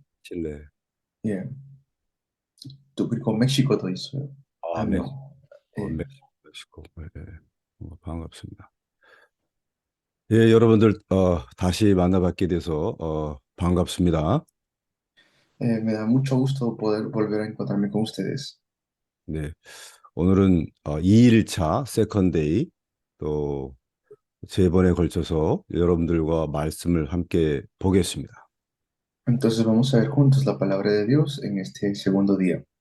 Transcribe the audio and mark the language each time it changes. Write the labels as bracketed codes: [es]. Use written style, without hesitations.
[ko] 칠레. 예, 또 그리고 멕시코도 있어요. 아, 한 명. 예, 멕시코. 네, 네. 반갑습니다. 예, 여러분들 다시 만나뵙게 돼서 반갑습니다. [es] me da mucho gusto poder volver a encontrarme con ustedes. [ko] 네, 오늘은 2일차 세컨데이 또 세 번에 걸쳐서 여러분들과 말씀을 함께 보겠습니다. [es] Entonces vamos a ver juntos la palabra de Dios en este segundo día.